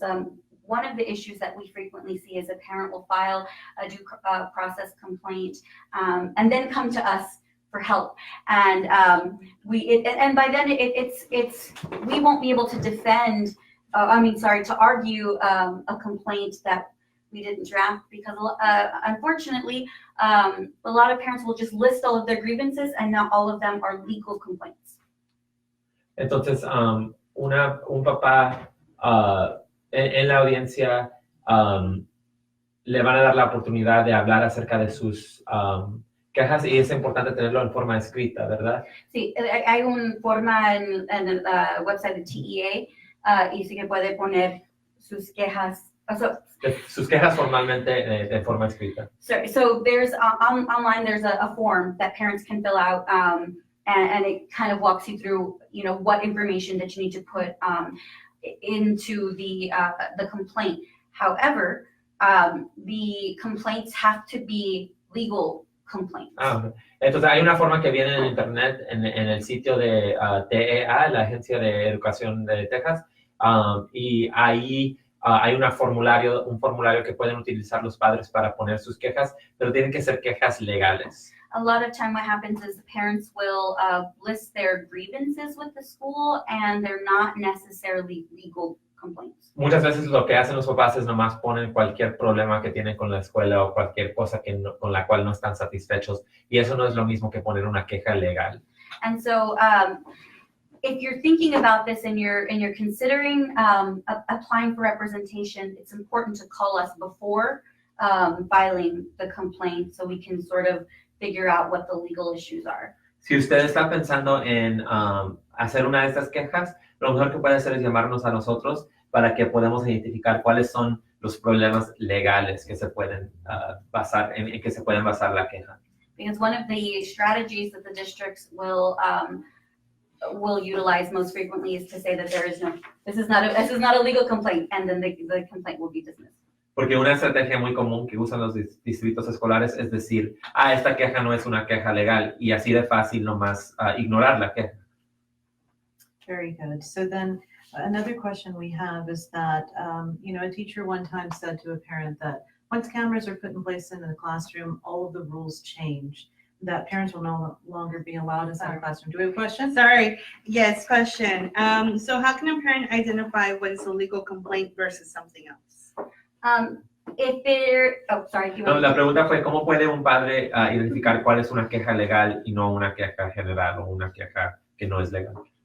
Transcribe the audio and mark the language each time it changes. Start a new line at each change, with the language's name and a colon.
English: One of the issues that we frequently see is a parent will file a due process complaint and then come to us for help, and by then we won't be able to defend. To argue a complaint that we didn't draft because unfortunately, a lot of parents will just list all of their grievances and not all of them are legal complaints.
Spanish: Entonces, un papá en la audiencia le van a dar la oportunidad de hablar acerca de sus quejas y es importante tenerlo en forma escrita, ¿verdad? Sí, hay una forma en el website de TEA y sí que puede poner sus quejas. Sus quejas formalmente de forma escrita.
English: So there's online there's a form that parents can fill out and it kind of walks you through, you know, what information that you need to put into the complaint. However, the complaints have to be legal complaints.
Spanish: Entonces hay una forma que viene en internet, en el sitio de TEA, la Agencia de Educación de Texas, y ahí hay un formulario que pueden utilizar los padres para poner sus quejas, pero tienen que ser quejas legales.
English: A lot of time what happens is the parents will list their grievances with the school and they're not necessarily legal complaints.
Spanish: Muchas veces lo que hacen los papás es nomás ponen cualquier problema que tienen con la escuela o cualquier cosa con la cual no están satisfechos y eso no es lo mismo que poner una queja legal.
English: And so if you're thinking about this and you're considering applying for representation, it's important to call us before filing the complaint so we can sort of figure out what the legal issues are.
Spanish: Si usted está pensando en hacer una de estas quejas, lo mejor que puede hacer es llamarnos a nosotros para que podamos identificar cuáles son los problemas legales que se pueden en que se pueden basar la queja.
English: Because one of the strategies that the districts will utilize most frequently is to say that this is not a legal complaint, and then the complaint will be dismissed.
Spanish: Porque una estrategia muy común que usan los distritos escolares es decir, esta queja no es una queja legal, y así de fácil nomás ignorar la queja.
English: Very good. So then another question we have is that, a teacher one time said to a parent that once cameras are put in place in the classroom, all of the rules change, that parents will no longer be allowed inside the classroom. Do we have a question? Sorry. Yes, question. So how can a parent identify what is a legal complaint versus something else?
Spanish: La pregunta fue, ¿cómo puede un padre identificar cuál es una queja legal y no una queja general o una queja que no es legal?